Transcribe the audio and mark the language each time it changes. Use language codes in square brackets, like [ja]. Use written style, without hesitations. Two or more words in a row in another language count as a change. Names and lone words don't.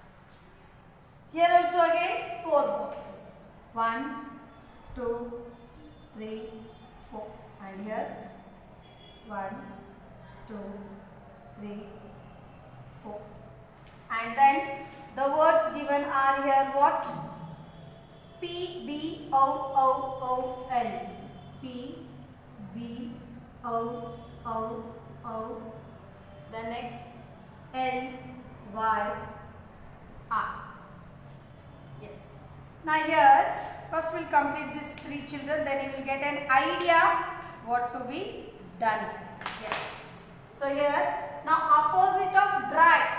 [en] Here also again 4 boxes. 1, 2, 3, 4. And here 1, 2, 3, 4. And then the words given are here what? P, B, O, O, O, L. P, B, O, O, O. The next L, Y, R. Yes. Now here, first we'll complete these 3 children, then you will get an idea what to be done. Yes. So here, now opposite of dry.